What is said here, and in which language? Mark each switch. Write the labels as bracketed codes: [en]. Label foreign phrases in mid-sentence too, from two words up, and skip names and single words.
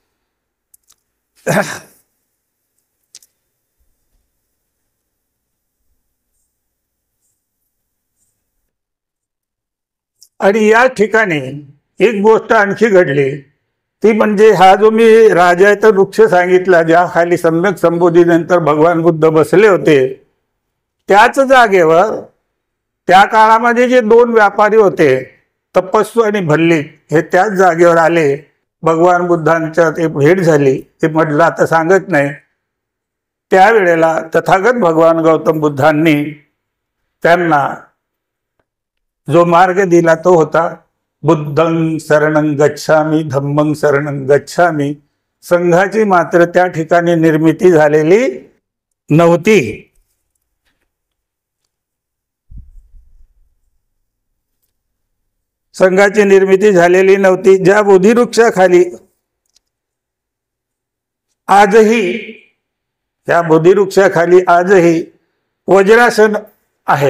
[mr] आणि या ठिकाणी एक गोष्ट आणखी घडली, ती म्हणजे हा जो मी राजायत वृक्ष सांगितला, ज्या खाली सम्यक संबोधी नंतर भगवान बुद्ध बसले होते, त्याच जागेवर त्या काळामध्ये जे 2 व्यापारी होते, तपस्सू आणि भल्लिक, हे त्याच जागेवर आले. भगवान बुद्धांच्या ते भेट झाली. ते म्हटलं आता सांगत नाही. त्यावेळेला तथागत भगवान गौतम बुद्धांनी त्यांना जो मार्ग दिला तो होता [pi] बुद्धं शरणं गच्छामि, धम्मं शरणं गच्छामि. [mr] संघाची मात्र त्या ठिकाणी निर्मिती झालेली नव्हती. संघाची निर्मिती झालेली नव्हती. ज्या बोधिवृक्षाखाली आजही, त्या बोधिवृक्षाखाली आजही वज्रासन आहे.